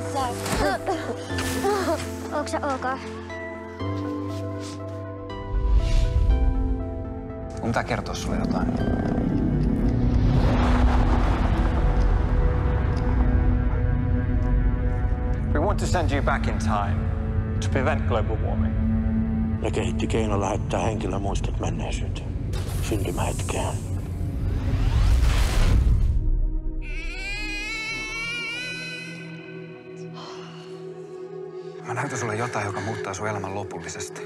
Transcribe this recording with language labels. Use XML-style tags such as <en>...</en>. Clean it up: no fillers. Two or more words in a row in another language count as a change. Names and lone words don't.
<fi>Onko sä ok? Mun pitää kertoa sulle jotain.</fi> <en>We want to send you back in time to prevent global warming.</en> <fi>Ne kehitti keino lähettää henkilömuistot menneisyyteen, syntymähetkeen. Mä näytän sulle jotain, joka muuttaa sun elämän lopullisesti.</fi>